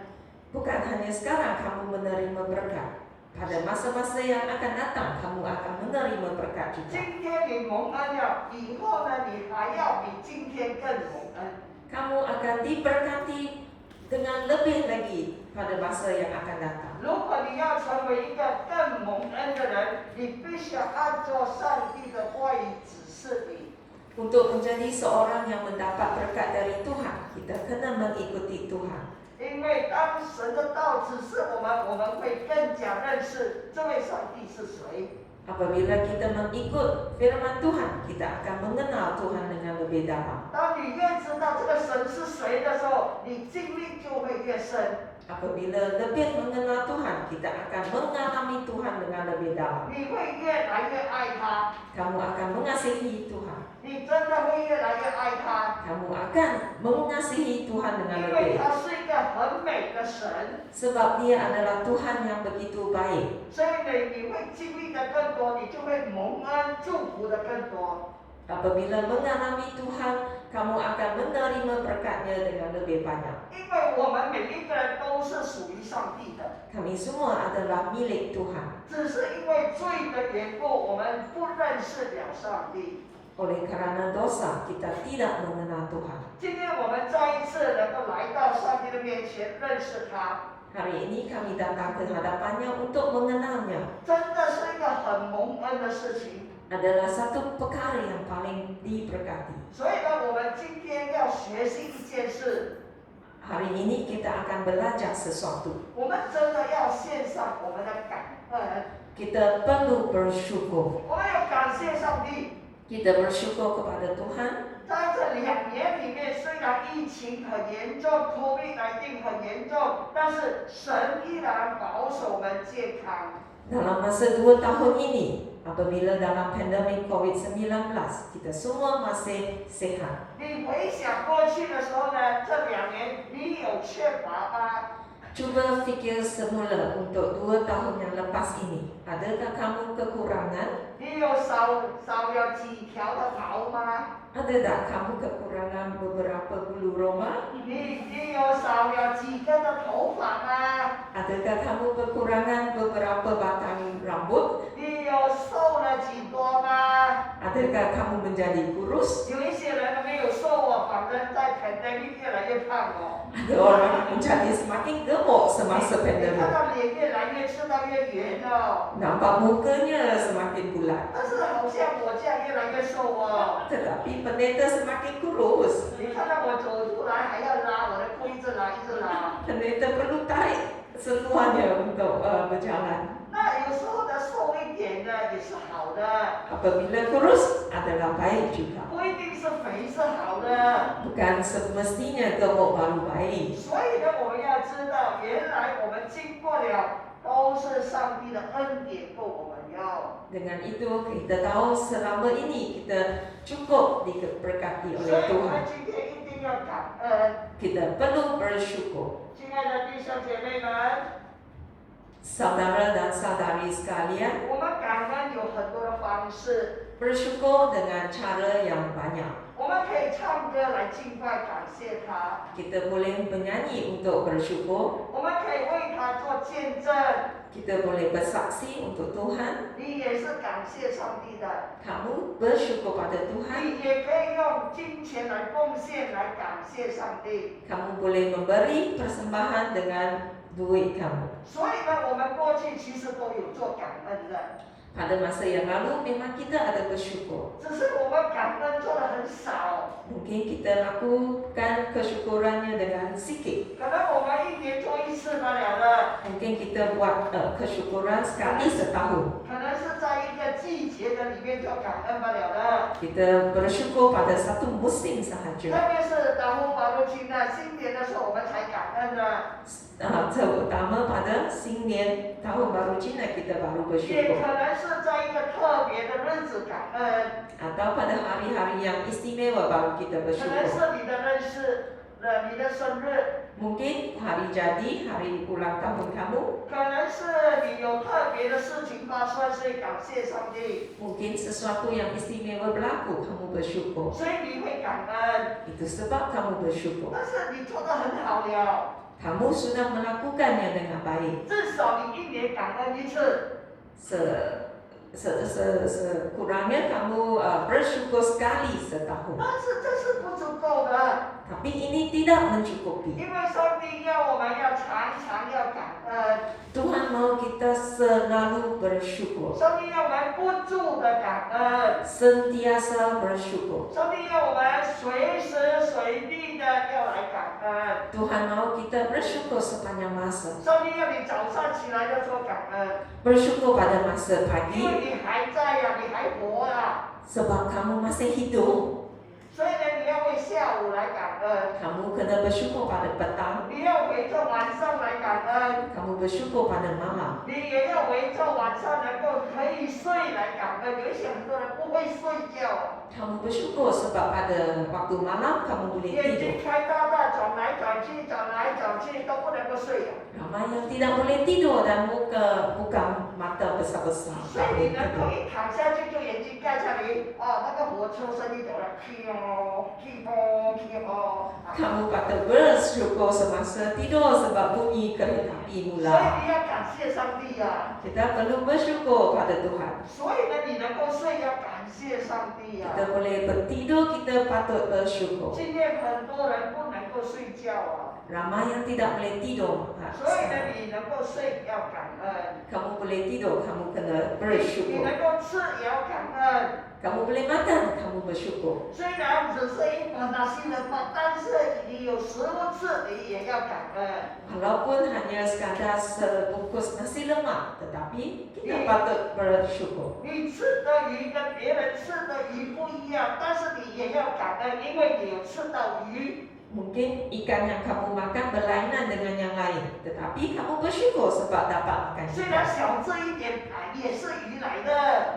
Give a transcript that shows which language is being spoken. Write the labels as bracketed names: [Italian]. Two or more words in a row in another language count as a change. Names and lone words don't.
[Malay] Bukan hanya sekarang kamu menerima berkat. Pada masa-masa yang akan datang, kamu akan menerima berkat [Chinese] 今 [Malay] juga. [Chinese] 天你蒙恩了，以后呢，你还要比今天更蒙恩。 [Malay] Kamu akan diberkati dengan lebih lagi pada masa yang akan datang. [Chinese] 如果你要成为一个更蒙恩的人，你必须要按照上帝的话语指示你。 [Malay] Untuk menjadi seorang yang mendapat berkat dari Tuhan, kita kena mengikuti Tuhan. [Chinese] 因为当神的道指示我们，我们会更加认识这位上帝是谁。 [Malay] Apabila kita mengikut firman Tuhan, kita akan mengenal Tuhan dengan lebih dalam. [Chinese] 当你越知道这个神是谁的时候，你经历就会越深， [Malay] Apabila lebih mengenal Tuhan, kita akan mengalami Tuhan dengan lebih dalam. [Chinese] 你会越来越爱他， [Malay] Kamu akan mengasihi Tuhan. [Chinese] 你真的会越来越爱他， [Malay] Kamu akan mengasihi Tuhan dengan [Chinese] 因为 [Malay] lebih. [Chinese] 他是一个很美的神， [Malay] Sebab Dia adalah Tuhan yang begitu baik. [Chinese] 所以你会经历的更多，你就会蒙恩祝福的更多。 [Malay] Apabila mengalami Tuhan, kamu akan menerima berkat-Nya dengan lebih banyak. [Chinese] 因为我们每一个人都是属于上帝的， [Malay] Kami semua adalah milik Tuhan. [Chinese] 只是因为罪的缘故，我们不认识了上帝。 [Malay] Oleh karena dosa, kita tidak mengenal Tuhan. [Chinese] 今天我们再一次能够来到上帝的面前，认识他， [Malay] Hari ini kami datang ke hadapan-Nya untuk mengenalnya. [Chinese] 真的是一个很蒙恩的事情。 [Malay] Adalah satu perkara yang paling diberkati. [Chinese] 所以呢，我们今天要学习一件事， [Malay] Hari ini kita akan belajar sesuatu. [Chinese] 我们真的要献上我们的感恩， [Malay] Kita perlu bersyukur. [Chinese] 我们要感谢上帝。 [Malay] Kita bersyukur kepada Tuhan. [Chinese] 在这2年里面，虽然疫情很严重 ，COVID-19 很严重，但是神依然保守我们健康。 [Malay] Dalam masa 2 tahun ini, apabila dalam pandemik COVID-19, kita semua masih sehat. [Chinese] 你回想过去的时候呢，这2年你有缺乏吗？ [Malay] Cuba fikir semula untuk 2 tahun yang lepas ini. Adakah kamu kekurangan? [Chinese] 你有少了几条的毛吗？ [Malay] Ada tak kamu kekurangan beberapa bulu roma? [Chinese] 你有少了几根的头发吗？ [Malay] Adakah kamu kekurangan beberapa batang rambut? [Chinese] 你有瘦了几多吗？ [Malay] Adakah kamu menjadi kurus? [Chinese] 有一些人没有瘦哦，反正在 pandemic 越来越胖哦。 [Malay] Ada orang yang menjadi semakin gemuk semasa [Chinese] 你看 [Malay] pandemik. [Chinese] 到脸越来越吃到越圆哦， [Malay] Nampak mukanya semakin bulat. [Chinese] 但是好像我这样越来越瘦哦。 [Malay] Tetapi pendeta semakin kurus. [Chinese] 你看到我走出来还要拉我的裤，一直拉一直拉。 [Malay] Pendeta perlu tarik semuanya untuk berjalan. [Chinese] 那有时候呢，瘦一点的也是好的， [Malay] Apabila kurus adalah baik juga. [Chinese] 不一定是肥是好的。 [Malay] Bukan semestinya gemuk baru baik. [Chinese] 所以呢，我们要知道，原来我们经过了都是上帝的恩典够我们用。 [Malay] Dengan itu kita tahu selama ini kita cukup diberkati [Chinese] 所 [Malay] oleh [Chinese] 以我们 [Malay] Tuhan. [Chinese] 今天一定要感恩， [Malay] Kita perlu bersyukur. [Chinese] 亲爱的弟兄姐妹们， [Malay] Saudara dan saudari sekalian, [Chinese] 我们感恩有很多的方式， [Malay] bersyukur dengan cara yang banyak. [Chinese] 我们可以唱歌来敬拜感谢他， [Malay] Kita boleh bernyanyi untuk bersyukur. [Chinese] 我们可以为他做见证， [Malay] Kita boleh bersaksi untuk Tuhan. [Chinese] 你也是感谢上帝的， [Malay] Kamu bersyukur pada Tuhan. [Chinese] 你也可以用金钱来奉献来感谢上帝。 [Malay] Kamu boleh memberi persembahan dengan duit kamu. [Chinese] 所以呢，我们过去其实都有做感恩的。 [Malay] Pada masa yang lalu memang kita ada bersyukur. [Chinese] 只是我们感恩做的很少， [Malay] Mungkin kita lakukan kesyukurannya dengan sikit. [Chinese] 可能我们1年做1次罢了的， [Malay] Mungkin kita buat kesyukuran sekali setahun. [Chinese] 可能是在一个季节的里面做感恩罢了的。的。 [Malay] Kita bersyukur pada satu musim [Chinese] 特 [Malay] sahaja. [Chinese] 别是达呼巴路金呢，新年的时候我们才感恩的， [Malay] Terutama pada Singnian Tahun Baru Cina kita baru [Chinese] 也 [Malay] bersyukur. [Chinese] 可能是在一个特别的日子感恩， [Malay] Atau pada hari-hari yang istimewa baru kita [Chinese] 可能 [Malay] bersyukur. [Chinese] 是你的认识，你的生日， [Malay] Mungkin hari jadi, hari ulang tahun kamu. [Chinese] 可能是你有特别的事情发生，所以感谢上帝， [Malay] Mungkin sesuatu yang istimewa berlaku, kamu bersyukur. [Chinese] 所以你会感恩。 [Malay] Itu sebab kamu bersyukur. [Chinese] 但是你做得很好了， [Malay] Kamu sudah melakukannya dengan baik. [Chinese] 至少你一年感恩一次。 [Malay] Sekurangnya kamu bersyukur sekali setahun. [Chinese] 但是这是不足够的， [Malay] Tapi ini tidak mencukupi. [Chinese] 因为上帝要我们要常常要感恩， [Malay] Tuhan mau kita selalu bersyukur. [Chinese] 上帝要我们不住的感恩， [Malay] Sentiasa bersyukur. [Chinese] 上帝要我们随时随地的要来感恩， [Malay] Tuhan mau kita bersyukur sepanjang masa. [Chinese] 上帝要你早上起来要说感恩， [Malay] Bersyukur pada masa [Chinese] 因 [Malay] pagi [Chinese] 为你还在呀、你还活啊， [Malay] sebab kamu masih hidup. [Chinese] 所以呢你要为下午来感恩， [Malay] Kamu kena bersyukur pada petang. [Chinese] 你要为这晚上来感恩。 [Malay] Kamu bersyukur pada malam. [Chinese] 你也要围着晚上能够可以睡来感恩。有一些很多人不会睡觉， [Malay] Kamu bersyukur sebab pada waktu malam kamu boleh [Chinese] 眼 [Malay] tidur. [Chinese] 睛开大大，转来转去，转来转去都不能够睡。 [Malay] Ramai yang tidak boleh tidur dan buka mata besar-besar. [Chinese] 所 [Malay] Tak [Chinese] 以你 [Malay] boleh [Chinese] 能够 [Malay] tidur. [Chinese] 一躺下去就眼睛盖下来，那个火车声音走了，噼哦噼哦噼哦。 [Malay] Kamu patut bersyukur semasa tidur sebab bunyi kereta api [Chinese] 所以 [Malay] mula. [Chinese] 你要感谢上帝呀、 [Malay] Kita perlu bersyukur pada Tuhan. [Chinese] 所以呢，你能够睡要感谢上帝呀、 [Malay] Kita boleh bertidur, kita patut bersyukur. [Chinese] 今天很多人不能够睡觉啊， [Malay] Ramai yang tidak boleh tidur. [Chinese] 所以呢，你能够睡要感恩。 [Malay] Kamu boleh tidur, kamu kena [Chinese] 你 [Malay] bersyukur. [Chinese] 能够吃也要感恩。 [Malay] Kamu boleh makan, kamu bersyukur. [Chinese] 虽然只是一碗拿西人饭，但是你有食物吃，你也要感恩。 [Malay] Walaupun hanya sekadar sebungkus nasi lemak, tetapi kita patut bersyukur. [Chinese] 你吃的鱼跟别人吃的鱼不一样，但是你也要感恩，因为你有吃到鱼。 [Malay] Mungkin ikan yang kamu makan berlainan dengan yang lain, tetapi kamu bersyukur sebab dapat makan [Chinese] 虽然 [Malay] ikan. [Chinese] 小这一点，也是鱼来的，